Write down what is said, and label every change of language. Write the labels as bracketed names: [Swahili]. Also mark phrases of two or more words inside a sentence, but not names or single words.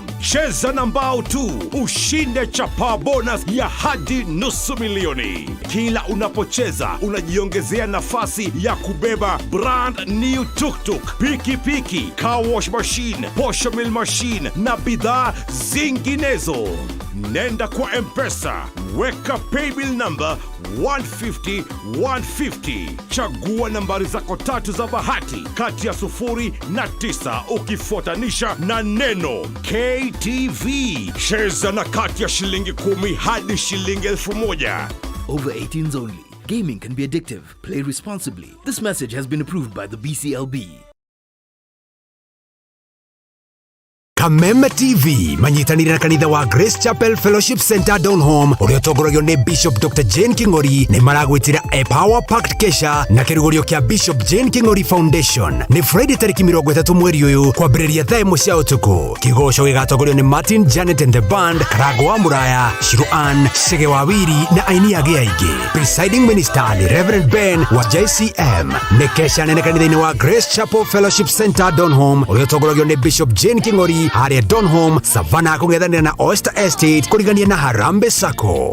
[Swahili] Cheza na mbao tu, ushinde chapa bonus ya hadi $500,000. Kila unapocheza unajiongezea nafasi ya kubeba [English] brand new tuk-tuk, [Swahili] piki, [English] car wash machine, posho mill machine [Swahili] na bidhaa zinginezo. Nenda kwa M-Pesa, weka [English] paybill number [Swahili] 150-150. Chagua nambari zako tatu za bahati kati ya 0 na 9 ukifuatanisha na neno KTV. Cheza na kati ya shilingi 10 hadi shilingi 1,000. [English] Over 18s only. Gaming can be addictive. Play responsibly. This message has been approved by the BCLB. [Kikuyu] Kameme TV manyitanire na kanitha wa Grace Chapel Fellowship Center Donholm uria tongoragio ni Bishop Dr. Jane Kingori ni maragwitira a Power Packed Kesha na kirugorio kia Bishop Jane Kingori Foundation ni Friday tariki 30 mweri uyu kwambiriria thaa 1 cia utuku. Kigoco gigatongorio ni Martin Janet and the Band, Karago wa Muraya, Shiruan, Shege wa Wiri na aini age aingi. [English] Presiding minister [Kikuyu] ni Reverend Ben wa JCM. Ni kesha nene kanitha-ini wa Grace Chapel Fellowship Center Donholm uria tongoragio ni Bishop Jane Kingori haria Donholm Savannah kung'ethanira na Oyster Estate kurigania na Harambee Sacco.